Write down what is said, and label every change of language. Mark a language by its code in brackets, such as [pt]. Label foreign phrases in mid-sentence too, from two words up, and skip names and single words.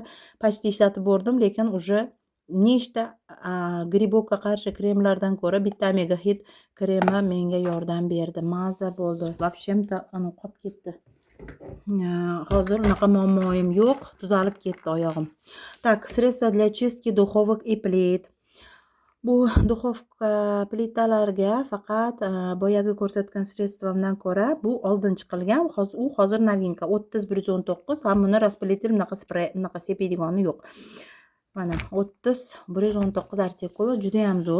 [uz] Почти ishlatib ko'rdim, lekin уже nechta gribokka qarshi kremlardan ko'ra bitta Omega Hit kremi menga yordam berdi. Maza bo'ldi. Вообще-то qolib ketdi. Hozir unaqa muammoim yo'q, tuzalib ketdi oyog'im. [ru] Так, средство для чистки духовок и плит. [uz] Bu duxovka plitalarga faqat boyagi ko'rsatgan sredstvomdan ko'ra bu oldin chiqilgan. Hozir novinka 30-119 va buni распылитель bunaqa sepadiganni yo'q. Mana 30-119 artikuli juda ham zo'r.